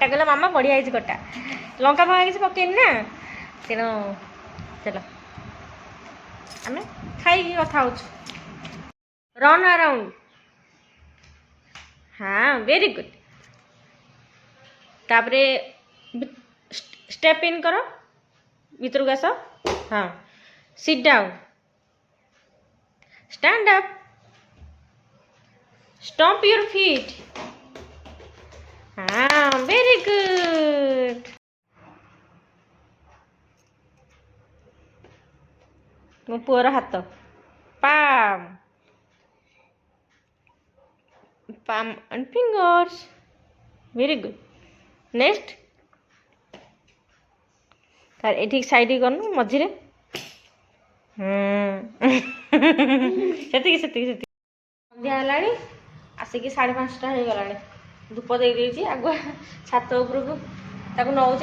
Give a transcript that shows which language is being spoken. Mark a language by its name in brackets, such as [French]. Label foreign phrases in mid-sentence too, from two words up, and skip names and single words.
[Odia] କହିଲା ମାମା ବଢ଼ିଆ ହେଇଛି ଖଟା, ଲଙ୍କା ଫଙ୍କା କିଛି ପକେଇନି ନା, ତେଣୁ ଚାଲ ଆମେ ଖାଇକି କଥା ହେଉଛୁ। [English] run around. ହଁ very good. [Hindi] ତାପରେ [English] step in [Hindi] करो, [Odia] ଭିତରକୁ ଆସ। [English] ହଁ sit down, stand up, stomp your feet. हाँ very good. [Odia] ମୋ ପୁଅର ହାତ [English] palm, palm and fingers. very good. [Odia] next ତାର ଏଠିକି ସାଇଡ୍ କରନୁ ମଝିରେ। ସେତିକି ସେତିକି ସେତିକି। ସନ୍ଧ୍ୟା ହେଲାଣି, ଆସିକି 5:30 ହେଇଗଲାଣି। ଧୂପ ଦେଇଦେଇଛି ଆଗୁଆ ଛାତ ଉପରକୁ ତାକୁ ନେଉଛି।